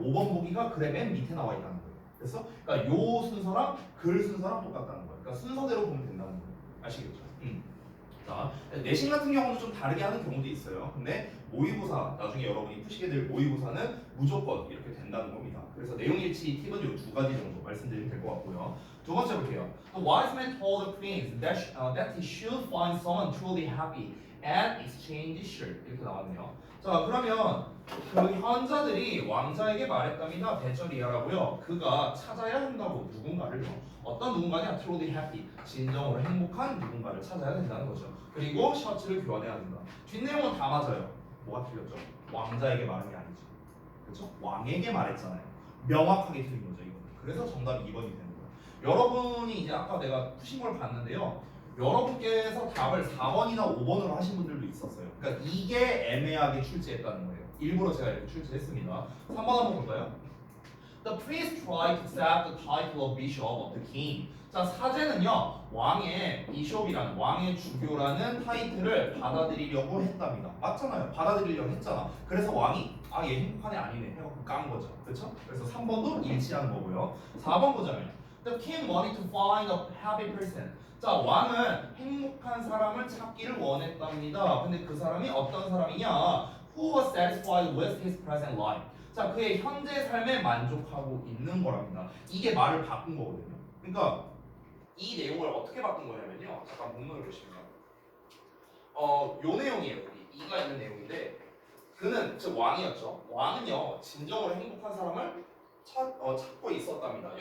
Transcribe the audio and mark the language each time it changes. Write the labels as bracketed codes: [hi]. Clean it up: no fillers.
[ko] 5번 보기가 글의 맨 밑에 나와 있다는 거예요. 그래서 그러니까 요 순서랑 글 순서랑 똑같다는 거예요. 그러니까 순서대로 보면 된다는 거예요. 아시겠죠? 자, 내신 같은 경우는 좀 다르게 하는 경우도 있어요. 근데 모의고사, 나중에 여러분이 푸시게 될 모의고사는 무조건 이렇게 된다는 겁니다. 그래서 내용 일치 팁은 이 두 가지 정도 말씀드리면 될 것 같고요. 두 번째 볼게요. [en] The wise man told the prince that he should find someone truly happy and exchange his shirt. [ko] 이렇게 나왔네요. 자, 그러면 그 현자들이 왕자에게 말했답니다. 대절이하라고요. 그가 찾아야 한다고 누군가를요. 어떤 누군가냐? [en] truly happy. [ko] 진정으로 행복한 누군가를 찾아야 된다는 거죠. 그리고 셔츠를 교환해야 된다. 뒷내용은 다 맞아요. 뭐가 틀렸죠? 왕자에게 말한 게 아니죠. 그렇죠? 왕에게 말했잖아요. 명확하게 틀린 거죠, 이거는. 그래서 정답이 2번이 되는 거예요. 여러분이 이제 아까 내가 푸신 걸 봤는데요. 여러분께서 답을 4번이나 5번으로 하신 분들도 있었어요. 그러니까 이게 애매하게 출제했다는 거예요. 일부러 제가 이렇게 출제했습니다. 3번 한번 볼까요? [en] The prince tried to accept the title of bishop of the king. [ko] 자, 사제는요, 왕의 비숍이라는 왕의 주교라는 타이틀을 받아들이려고 했답니다. 맞잖아요. 받아들이려고 했잖아. 그래서 왕이 얘 행복한 애 아니네 해갖고 깐 거죠. 그렇죠? 그래서 3번도 일치하는 거고요. 4번 보자면 [en] The king wanted to find a happy person. [ko] 자, 왕은 행복한 사람을 찾기를 원했답니다. 근데 그 사람이 어떤 사람이냐? [en] Who was satisfied with his present life. [ko] 자, 그의 현재 삶에 만족하고 있는 거랍니다. 이게 말을 바꾼 거거든요. 그러니까 이 내용을 어떻게 바꾼 거냐면요. 잠깐 본문을 보시면 요 내용이에요. 여기 이가 있는 내용인데 그는 즉 왕이었죠. 왕은요 진정으로 행복한 사람을 찾고 있었답니다.